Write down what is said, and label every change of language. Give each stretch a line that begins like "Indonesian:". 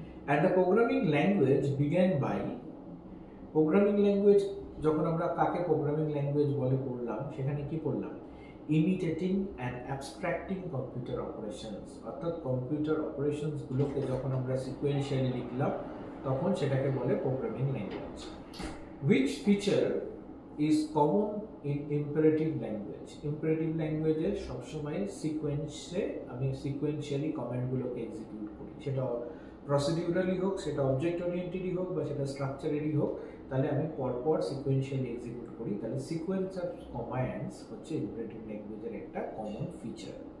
English: And the programming language began by,
Bangla: programming language যখন আমরা কাকে প্রোগ্রামিং ল্যাঙ্গুয়েজ বলে পড়লাম, সেখানে কি পড়লাম?
English: imitating and abstracting computer operations,
Bangla: অর্থাৎ কম্পিউটার অপারেশনস গুলোকে যখন আমরা সিকোয়েন্সিয়ালি লিখলাম তখন সেটাকে বলে programming language.
English: Which feature is common in imperative language?
Bangla: Imperative language এ সবসময় সিকোয়েন্সে আমি সিকোয়েন্সিয়ালি কমান্ডগুলোকে এক্সিকিউট করি, সেটা প্রসিডিউরালি হোক, সেটা অবজেক্ট ওরিয়েন্টেডই হোক, বা সেটা স্ট্রাকচারেরই হোক, তাহলে আমি পরপর সিকোয়েন্সিয়ালি এক্সিকিউট করি। তাহলে সিকোয়েন্স অফ কমান্ডস হচ্ছে ইম্পারেটিভ ল্যাঙ্গুয়েজের একটা কমন ফিচার।